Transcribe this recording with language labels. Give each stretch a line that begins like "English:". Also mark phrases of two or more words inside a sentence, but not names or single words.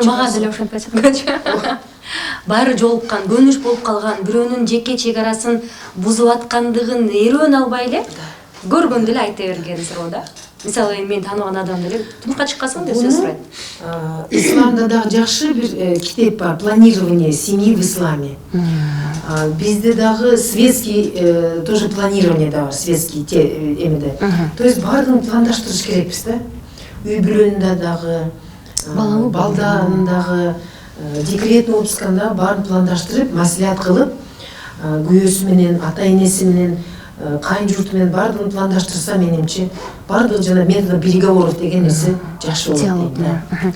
Kyrgyz: Мага деле ошентип айтат. Баары жолуккан, көнүш болуп калган, бирөөнүн жеке чегарасын бузуп аткандыгын эрөөнө албай эле көргөндө эле айта берген суроо да. Мисалы, мен тааныбаган адам деле турмушка чыккансың деп сөз сурайт. Исламда дагы жакшы бир китеп бар,
Russian: планирование семьи в исламе.
Kyrgyz: Бизде дагы
Russian: светский тоже планирование
Kyrgyz: да бар, светский эмеде.
Russian: То есть
Kyrgyz: баардыгын пландаштырыш керекпиз да. Үй бүлөнүндө дагы, балданын дагы,
Russian: декретный отпусканда
Kyrgyz: баарын пландаштырып, маслихат кылып, күйөөсү менен, ата энеси менен, кайын журту менен баардыгын пландаштырса, менимче баардыгы жана
Russian: метод переговоров
Kyrgyz: деген нерсе жакшы болот дейм.